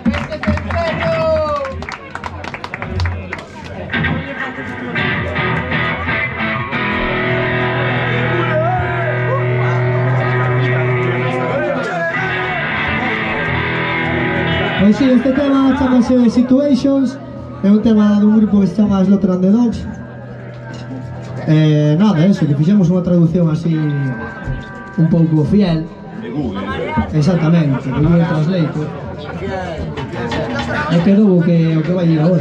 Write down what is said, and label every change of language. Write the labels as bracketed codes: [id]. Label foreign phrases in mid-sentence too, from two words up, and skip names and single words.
[gl] Pois sí, este tema chamase Situations. É un tema dun grupo que se chama Slaughter and the Dogs. Nada, eso, que fixemos unha traducción así un pouco fiel. de Google. Exactamente, de Google Translator. É que novo que o que vai ir agora.